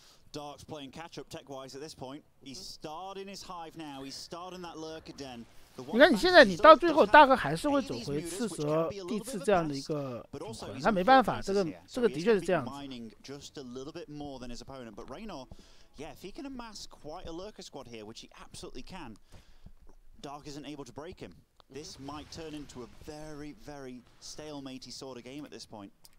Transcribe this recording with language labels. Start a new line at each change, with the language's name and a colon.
English: Dark's playing catch up tech-wise at this point. He's starred in his hive now. He's starred in that lurker den.
Chinese: 你看你现在你到最后大哥还是会走回刺蛇地次这样的一个组合，他没办法，这个的确是这样子。
English: Just a little bit more than his opponent, but Reynor, yeah, if he can amass quite a lurker squad here, which he absolutely can, Dark isn't able to break him. This might turn into a very, very stalematey sort of game at this point.